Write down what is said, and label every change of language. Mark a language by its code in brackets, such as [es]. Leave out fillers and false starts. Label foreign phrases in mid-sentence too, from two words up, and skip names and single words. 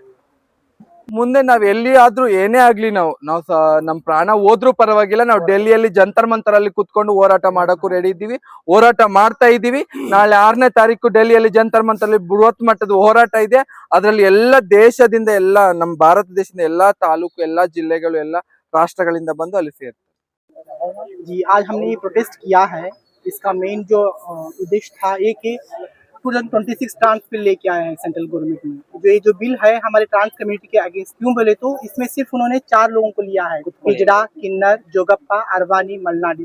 [kn] ಮುಂದೆ ನಾವ್ ಎಲ್ಲಿ ಆದ್ರೂ ಏನೇ ಆಗ್ಲಿ ನಾವು ನಮ್ ಪ್ರಾಣ ಹೋದ್ರೂ ಪರವಾಗಿಲ್ಲ, ನಾವು ಡೆಲ್ಲಿಯಲ್ಲಿ ಜಂತರ್ ಮಂತರ್ ಅಲ್ಲಿ ಕುತ್ಕೊಂಡು ಹೋರಾಟ ಮಾಡಕ್ಕೂ ರೆಡಿ ಇದ್ದೀವಿ, ಹೋರಾಟ ಮಾಡ್ತಾ ಇದ್ದೀವಿ। ನಾಳೆ 6ನೇ ತಾರೀಕು ಡೆಲ್ಲಿಯಲ್ಲಿ ಜಂತರ್ ಮಂತರ್ ಅಲ್ಲಿ ಬೃಹತ್ ಮಟ್ಟದ ಹೋರಾಟ ಇದೆ। ಅದರಲ್ಲಿ ಎಲ್ಲ ದೇಶದಿಂದ, ಎಲ್ಲ ನಮ್ಮ ಭಾರತ ದೇಶದಿಂದ ಎಲ್ಲಾ ತಾಲೂಕು, ಎಲ್ಲಾ ಜಿಲ್ಲೆಗಳು, ಎಲ್ಲಾ ರಾಷ್ಟ್ರಗಳಿಂದ ಬಂದು ಅಲ್ಲಿ ಸೇರ್ತಾರೆ। [hi] जी, आज हमने ये प्रोटेस्ट किया है। इसका मेन जो उद्देश्य था एक ही 2026 [en] trans bill [hi] लेके आए हैं [en] central government [hi] में। जो ये जो बिल है हमारे [en] trans community [hi] के अगेंस्ट, क्यों बोले तो इसमें सिर्फ उन्होंने 4 लोगों को लिया है, हिजड़ा, किन्नर, जोगप्पा, अरवानी, मलनाडी।